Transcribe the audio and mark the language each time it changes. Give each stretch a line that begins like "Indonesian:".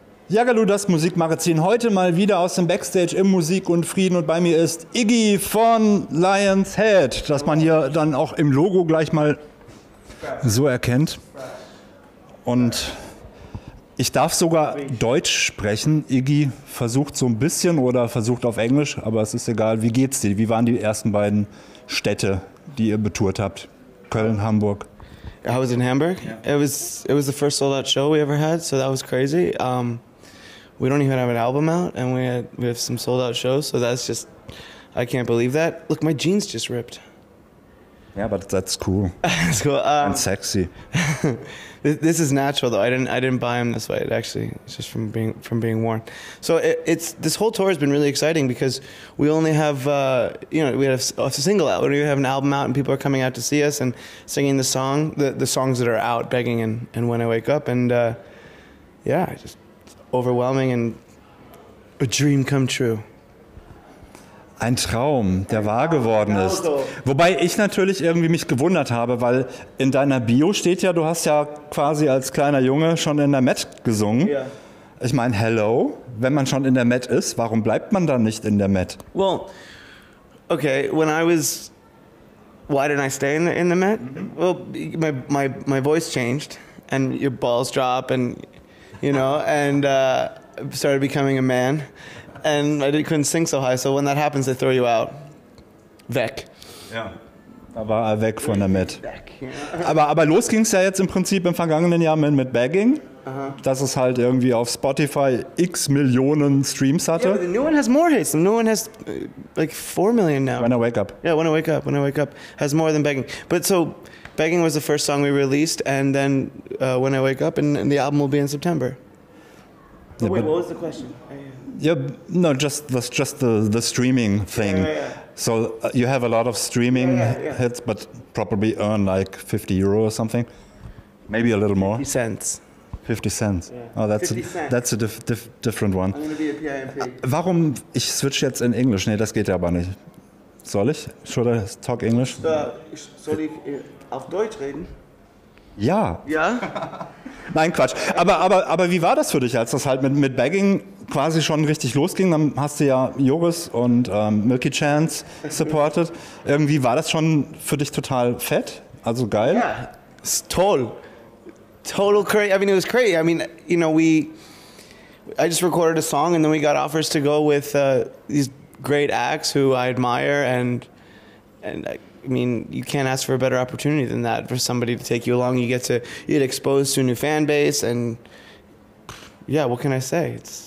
German: YAGALOO, das Musikmagazin, heute mal wieder aus dem Backstage im Musik und Frieden und bei mir ist Iggy von Lions Head, das man hier dann auch im Logo gleich mal so erkennt. Und ich darf sogar Deutsch sprechen. Iggy versucht so ein bisschen oder versucht auf Englisch, aber es ist egal. Wie geht's dir? Wie waren die ersten beiden Städte, die ihr betourt habt? Köln, Hamburg?
English: I was in Hamburg. Yeah. It was the first sold-out show we ever had, so that was crazy. We don't even have an album out, and we have some sold-out shows, so that's just, I can't believe that. Look, my jeans just ripped. Yeah, but that's cool. That's cool. And sexy. This is natural though. I didn't buy them this way. It's just from being worn. So this whole tour has been really exciting because we only have we have a single out. We have an album out, and people are coming out to see us and singing the songs that are out, Begging and When I Wake Up, and just overwhelming and a dream come true.
German: Ein Traum, der wahr geworden ist. Wobei ich natürlich irgendwie mich gewundert habe, weil in deiner Bio steht ja, du hast ja quasi als kleiner Junge schon in der Met gesungen.
English: Yeah.
German: Ich meine, hello, wenn man schon in der Met ist, warum bleibt man dann nicht in der Met?
English: Well, okay, why didn't I stay in the Met? Well, my voice changed, and your balls drop, and and started becoming a man. And I couldn't sing so high, so when that happens, they throw you out.
German: Weg. Ja. Da war er weg von der Met. Aber los ging es ja jetzt im Prinzip im vergangenen Jahr mit Begging. Dass es halt irgendwie auf Spotify x Millionen Streams hatte.
English: Yeah, but the new one has more hits. The new one has like 4 million now. When I Wake Up. Yeah, When I Wake Up has more than Begging. But so Begging was the first song we released, and then When I Wake Up, and the album will be in September. Yeah, wait, what was the question? Yeah, no, just the streaming thing. Yeah. So you have a lot of streaming hits, but probably earn like 50 euro or something, maybe a little more. 50 cents. 50 cents. Yeah. Oh, that's 50 cents. That's a different one. I'm gonna be a PIMP.
German: Warum? Ich switch jetzt in Englisch. Nee, das geht ja aber nicht. Soll ich?
English: Should I talk English?
German: Soll ich auf Deutsch reden? Ja. Ja? Nein, Quatsch. Aber wie war das für dich, als das halt mit Begging quasi schon richtig losging? Dann hast du ja Joris und Milky Chance supported. Irgendwie war das schon für dich total fett? Also geil?
English: Yeah, it's total crazy. I mean, it was crazy. I mean, I just recorded a song, and then we got offers to go with these great acts who I admire, and I mean, you can't ask for a better opportunity than that for somebody to take you along. You get exposed to a new fan base, and yeah, what can I say?